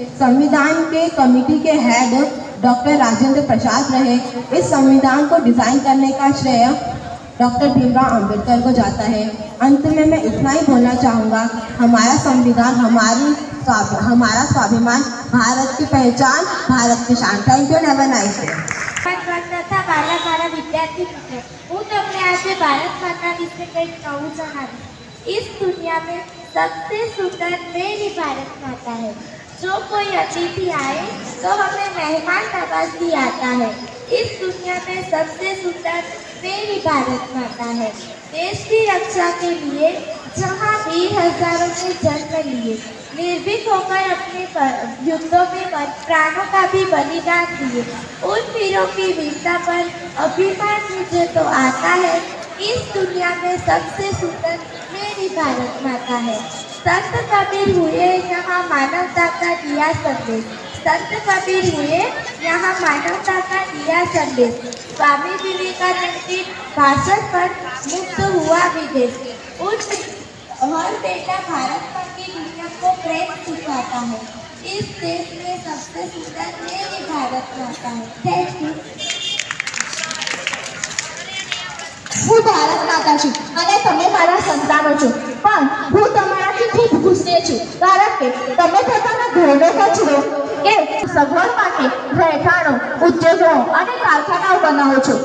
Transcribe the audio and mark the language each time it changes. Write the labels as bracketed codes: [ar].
[hi] संविधान के कमेटी के हेड डॉक्टर राजेंद्र प्रसाद रहे। इस संविधान को डिज़ाइन करने का श्रेय डॉक्टर भीमराव अंबेडकर को जाता है। अंत में मैं इतना ही बोलना चाहूँगा, हमारा संविधान हमारा स्वाभिमान, भारत की पहचान, भारत की शान। [en] Thank you and have a nice day. [gu] तथा મારા વિદ્યાર્થી મિત્રો, હું તમને આજે ભારત માતા વિશે કંઈક નવું જણાવીશ। [hi] इस दुनिया में सबसे सुंदर मेरी भारत माता है। जो कोई अतिथि आए तो हमें मेहमान नवाजी आता है। इस दुनिया में सबसे सुंदर मेरी भारत माता है। देश की रक्षा के लिए जहाँ वीर हजारों ने जन्म लिए, निर्भीक होकर अपने युद्धों में प्राणों का भी बलिदान दिए, उन वीरों की वीरता पर अभिमान मुझे तो आता है। इस दुनिया में सबसे सुंदर मेरी भारत माता है। संत कबीर हुए यहाँ मानवता का दिया संदेश। संत कबीर हुए यहाँ मानवता का दिया संदेश। स्वामी विवेकानंद के भाषण पर मुक्त हुआ विदेश। हर बेटा भारत माँ की दुनिया को प्रेम सिखाता है। इस देश में सबसे सुंदर मेरी भारत माता है। [en] Thank you. [gu] હું ભારત માતા છું અને તમે મારા સંતાનો છો, પણ હું તમારાથી ખૂબ ગુસ્સે છું, કારણ કે તમે પોતાના ઘરનો કચરો કે સગવડ માટે રહેઠાણો, ઉદ્યોગો અને કારખાનાઓ બનાવો છો।